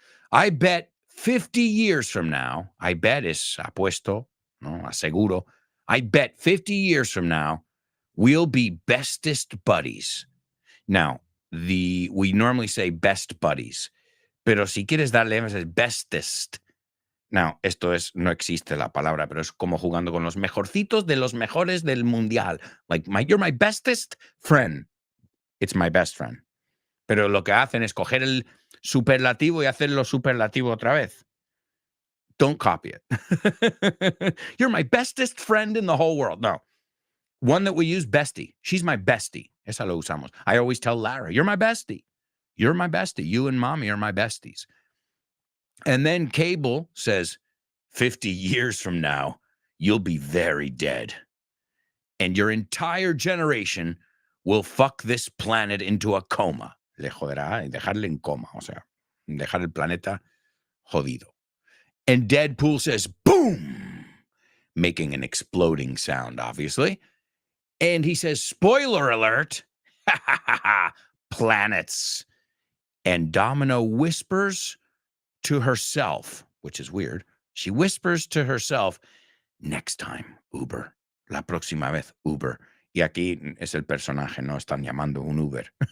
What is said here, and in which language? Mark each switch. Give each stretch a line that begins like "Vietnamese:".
English: I bet 50 years from now, I bet
Spanish: es apuesto, ¿no? Aseguro.
English: I bet 50 years from now, we'll be bestest buddies. Now, we normally say best buddies,
Spanish: pero si quieres darle énfasis,
English: bestest.
Spanish: Now, no existe la palabra, pero es como jugando con los mejorcitos de los mejores del mundial.
English: Like, you're my bestest friend. It's my best friend.
Spanish: Pero lo que hacen es coger el superlativo y hacerlo superlativo otra vez.
English: Don't copy it. You're my bestest friend in the whole world. No. One that we use, bestie. She's my bestie.
Spanish: Esa lo usamos.
English: I always tell Lara, you're my bestie. You're my bestie. You and mommy are my besties. And then Cable says, 50 years from now, you'll be very dead. And your entire generation will fuck this planet into a coma.
Spanish: Le joderá y dejarle en coma. O sea, dejar el planeta jodido.
English: And Deadpool says, boom, making an exploding sound, obviously. And he says, spoiler alert, planets. And Domino whispers to herself, which is weird. She whispers to herself, next time, Uber.
Spanish: La próxima vez, Uber. Y aquí es el personaje, no están llamando un Uber.